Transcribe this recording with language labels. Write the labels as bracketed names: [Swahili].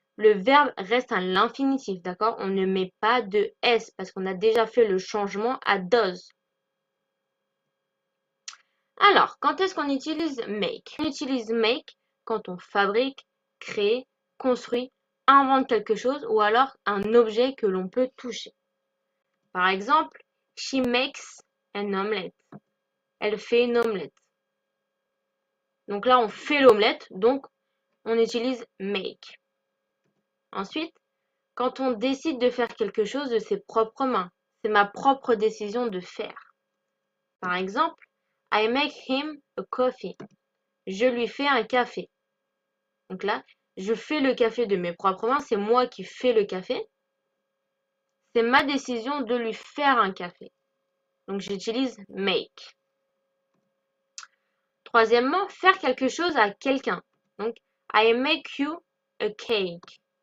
[French] Le verbe reste à l'infinitif, d'accord? On ne met pas de S parce qu'on a déjà fait le changement à does. Alors, quand est-ce qu'on utilise make? On utilise make quand on fabrique, crée, construit, invente quelque chose ou alors un objet que l'on peut toucher. Par exemple, [English] she makes an omelette. [French] Elle fait une omelette. Donc là, on fait l'omelette, donc on utilise make. Ensuite, quand on décide de faire quelque chose de ses propres mains, c'est ma propre décision de faire. Par exemple, [English] I make him a coffee. [French] Je lui fais un café. Donc là, je fais le café de mes propres mains, c'est moi qui fais le café. C'est ma décision de lui faire un café. Donc j'utilise make. Troisièmement, faire quelque chose à quelqu'un. Donc, [English] I make you a cake.